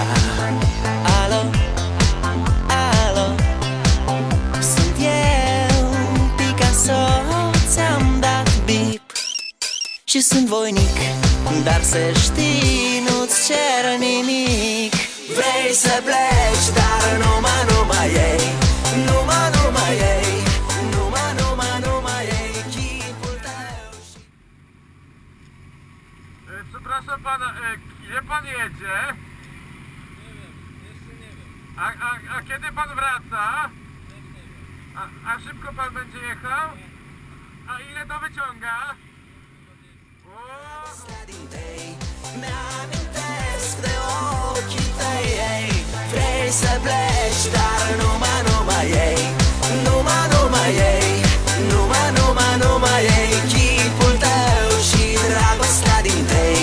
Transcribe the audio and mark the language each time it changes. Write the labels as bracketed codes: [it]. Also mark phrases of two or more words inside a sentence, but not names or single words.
[ro] Alo, alo, sunt eu, Picasso, ți-am dat bip și sunt voinic, dar să știi, nu-ți cer nimic. Vrei să pleci, dar numai ei, numai ei, numai ei, chipul tău și... [pl] Przepraszam pana, gdzie pan jedzie? Nie wiem, jeszcze nie wiem. A kiedy pan wraca? A szybko pan będzie jechał? A ile to wyciąga? O! [ro] Mi-amintesc de ochii tăi, ei. Vrei să pleci, dar numai ei, numai ei, numai ei, chipul tău și dragostea din tei.